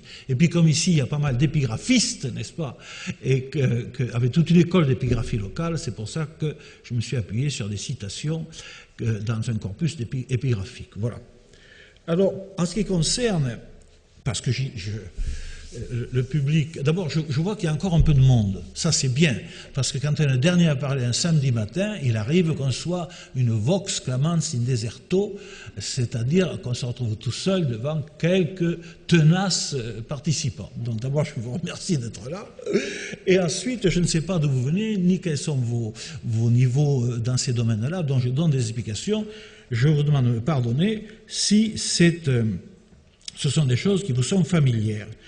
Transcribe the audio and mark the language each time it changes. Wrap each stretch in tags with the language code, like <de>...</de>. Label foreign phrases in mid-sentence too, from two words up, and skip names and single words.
<fr>Et puis comme ici, il y a pas mal d'épigraphistes, n'est-ce pas, et avec toute une école d'épigraphie locale, c'est pour ça que je me suis appuyé sur des citations dans un corpus épigraphique. Voilà. Alors, en ce qui concerne... Parce que le public... D'abord, je vois qu'il y a encore un peu de monde. Ça, c'est bien. Parce que quand un dernier a parlé un samedi matin, il arrive qu'on soit une</fr> <la>vox clamans in deserto,</la> <fr>c'est-à-dire qu'on se retrouve tout seul devant quelques tenaces participants. Donc d'abord, je vous remercie d'être là. Et ensuite, je ne sais pas d'où vous venez, ni quels sont vos niveaux dans ces domaines-là, dont je donne des explications. Je vous demande de me pardonner si ce sont des choses qui vous sont familières.</fr>